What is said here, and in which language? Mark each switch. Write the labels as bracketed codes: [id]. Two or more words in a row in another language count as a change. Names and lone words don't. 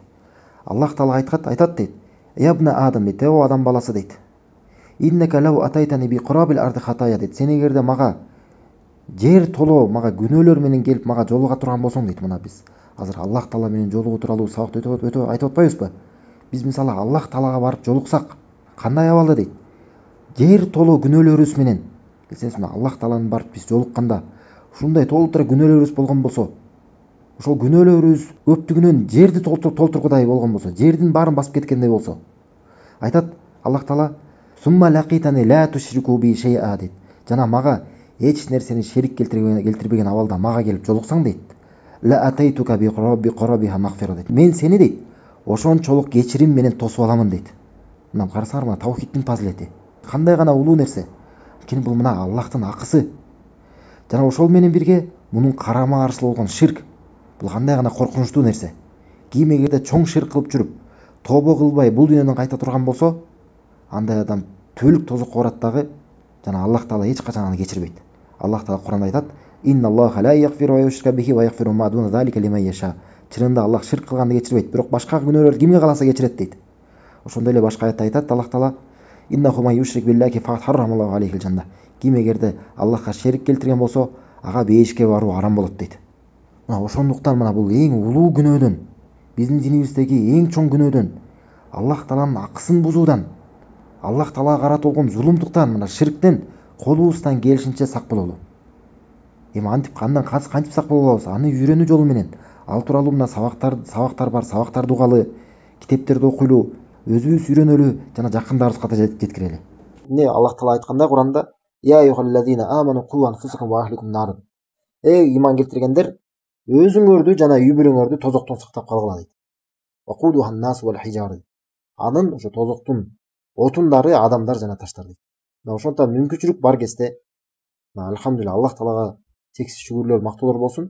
[ky] Аллах таала айтат дейт: [ar] "يا ابن آدم [ky] дейт, о адам баласы дейт. [ar] إنك لو أتيتني بقراب الأرض خطايا" дейт. [ky] Сен эгерде мага жер толо мага күнөөлөр менен келип мага жолуга турган болсоң дейт. Мына биз азыр Аллах таала менен жолугуу тууралуу сабакты өтүп айтып атпайбызбы? Биз мисалы Аллах таалага барып жолуксак, кандай абалда дейт? Жер толо күнөөлөрүбүз менен. Билсеңиз, мына Аллах тааланын барып биз жолукканда, ушундай толтура күнөөлөрүбүз болгон болсо, ошол күнөөлөрүбүз көптүгүнөн жерди толтургудай болгон болсо, жердин баарын басып кеткендей болсо, айтат Аллах таала: [ar] "ثم لقيتني لا تشرك بي شيئا" [ky] дейт. Жана мага эч нерсени шерик келтирбеген абалда мага келип жолуксаң дейт, [ar] "لأتيتك بقرابها مغفرة" дейт. [ky] Мен сени дейт, ошончолук кечирим менен тосуп аламын дейт. Мына карасаңар, мына таухидтин фазилети кандай гана улуу нерсе. Анткени бул мына Аллахтын акысы. Жана ошол менен бирге мунун карама каршы болгон ширк бул кандай гана коркунучтуу нерсе. Ким эгерде чоң ширк кылып жүрүп, тобо кылбай бул дүйнөдөн кайта турган болсо, андай адам түбөлүк тозокко барат дагы, жана Аллах таала эч качан аны кечирбейт. Аллах таала Куранда айтат: [ar] "إن الله لا يغفر أن يشرك به ويغفر ما دون ذلك لمن يشاء". [ky] Чынында Аллах ширк кылганды кечирбейт, бирок башка күнөөлөрдү кимге кааласа кечирет дейт. Ошондой эле башка аятта айтат Аллах таала: [ar] "إنه من يشرك بالله فقد حرم الله عليه الجنة". [ky] Ким эгерде Аллахка шерик келтирген болсо, ага бейишке баруу арам болот дейт. Мына ошондуктан мына бул эң улуу күнөөдөн, биздин динибиздеги эң чоң күнөөдөн, Аллах тааланын акысын бузуудан, Аллах таалага карата болгон зулумдуктан, мына ширктен колубуздан келишинче сак бололу. Эми антип кантип сак боло алабыз? Аны үйрөнүү жолу менен. Ал тууралуу мына сабактар бар, сабактарды угалы, китептерди окуйлу, өзүбүз үйрөнөлү, жана жакындарыбызга да жеткирели. Эмне Аллах таала айтканда Куранда: [ar] "يا أيها الذين آمنوا قوا أنفسكم وأهليكم نارا". [ky] Иман келтиргендер, өзүңөрдү жана үй бүлөңөрдү тозоктон сактап калгыла дейт. [ar] وقودها الناس والحجارة. [ky] Анын ошо тозоктун отундары адамдар жана таштар дейт. Ошондуктан мүмкүнчүлүк бар кезде, алхамдулилла, Аллах таалага чексиз шүгүрлөр, мактоолор болсун.